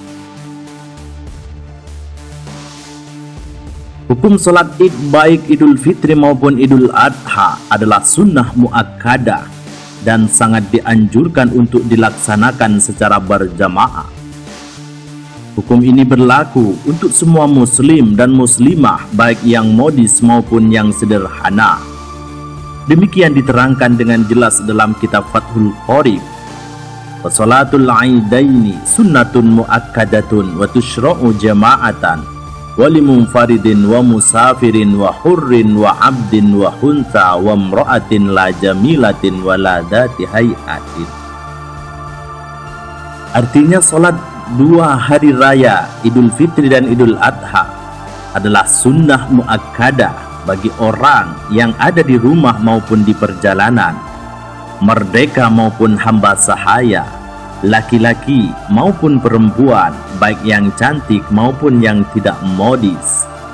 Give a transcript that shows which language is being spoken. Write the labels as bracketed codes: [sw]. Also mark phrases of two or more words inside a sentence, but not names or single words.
[id] Hukum sholat id baik Idul Fitri maupun Idul Adha adalah sunnah muakkadah dan sangat dianjurkan untuk dilaksanakan secara berjamaah. Hukum ini berlaku untuk semua muslim dan muslimah baik yang modis maupun yang sederhana. Demikian diterangkan dengan jelas dalam kitab Fathul Qorib. [ar] وصلاة العيدين سنة مؤكدة وتشرع جماعة وللمنفرد والمسافر والحر والعبد والخنثى والمرأة لا جميلة ولا ذات هيئة. [id] Artinya solat 2 hari raya Idul Fitri dan Idul Adha adalah sunnah muakkadah bagi orang yang ada di rumah maupun di perjalanan, merdeka maupun hamba sahaya, laki-laki maupun perempuan, baik yang cantik maupun yang tidak modis.